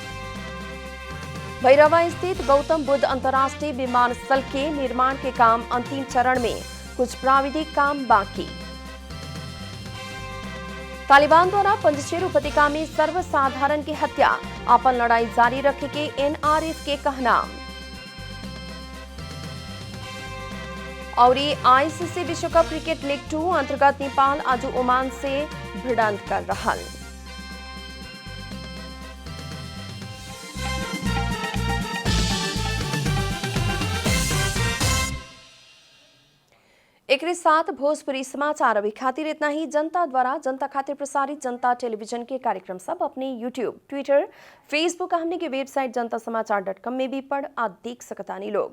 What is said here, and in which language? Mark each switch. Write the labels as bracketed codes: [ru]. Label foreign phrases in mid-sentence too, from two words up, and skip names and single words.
[bho] भैरवा स्थित गौतम बुद्ध अंतर्राष्ट्रीय विमानस्थल के निर्माण के काम अंतिम चरण में, कुछ प्राविधिक काम बाकी। तालिबान द्वारा पंजशीर उपत्यका में सर्वसाधारण की हत्या, अपन लड़ाई जारी रखे के NRF के कहना। और आईसीसी विश्व कप क्रिकेट लीग 2 अंतर्गत नेपाल आज ओमान से भिड़ंत कर रहल। एक साथ भोजपुरी समाचार अभी खातिर इतना ही। जनता द्वारा जनता खातिर प्रसारित जनता टेलीविजन के कार्यक्रम सब अपने YouTube, ट्विटर, फेसबुक हमने के वेबसाइट जनतासमाचार.com में भी पढ़ आ देख सकतानी लोग।